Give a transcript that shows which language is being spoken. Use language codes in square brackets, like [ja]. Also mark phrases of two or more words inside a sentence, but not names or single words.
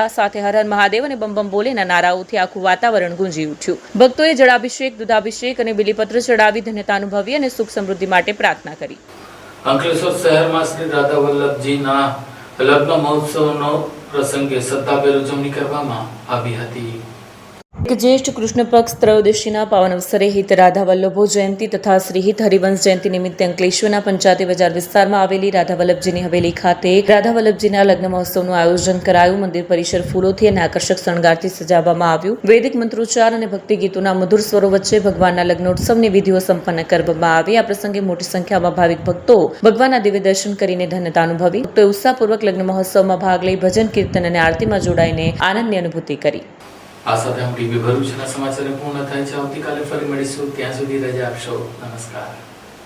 [gu] સાથે હર હર મહાદેવ અને બમ બમ બોલેના નારાઓથી આખું વાતાવરણ ગુંજી ઉઠ્યું। ભક્તોએ જળાભિષેક, દૂધાભિષેક અને બિલીપત્ર ચડાવી ધન્યતા અનુભવી અને સુખ સમૃદ્ધિ માટે પ્રાર્થના કરી। અંકલેશ્વર શહેરમાં શ્રી રાધા વલ્લભજીના લગ્ન મહોત્સવનો પ્રસંગે શ્રદ્ધાભેર ઉજવણી કરવામાં આવી હતી। જ્યેષ્ઠ કૃષ્ણ પક્ષ ત્રયોદશીના પાવન અવસરે હિત રાધા વલ્લભો જયંતી તથા શ્રી હિત હરિવંશ જયંતી નિમિત્તે અંકલેશ્વરના પંચાયતી બજાર વિસ્તારમાં આવેલી રાધા વલ્લભજીની હવેલી ખાતે રાધા વલ્લભજીના લગ્ન મહોત્સવનું આયોજન કરાયું। મંદિર પરિસર ફૂલોથી અને આકર્ષક શણગારથી સજાવવામાં આવ્યું। વૈદિક મંત્રોચ્ચાર અને ભક્તિ ગીતોના મધુર સ્વરો વચ્ચે ભગવાનના લગ્નોત્સવની વિધિઓ સંપન્ન કરવામાં આવી। આ પ્રસંગે મોટી સંખ્યામાં ભાવિક ભક્તો ભગવાનના દિવ્ય દર્શન કરીને ધન્યતા અનુભવી। ભક્તોએ ઉત્સાહપૂર્વક લગ્ન મહોત્સવમાં ભાગ લઈ ભજન, કીર્તન અને આરતીમાં જોડાઈને આનંદની અનુભૂતિ કરી। આ સાથે हम ટીવી ભરૂચના સમાચાર પૂર્ણ થાય છે। આવતીકાલે ફરી મળીશું, ત્યાં સુધી રજા આપશો। નમસ્કાર।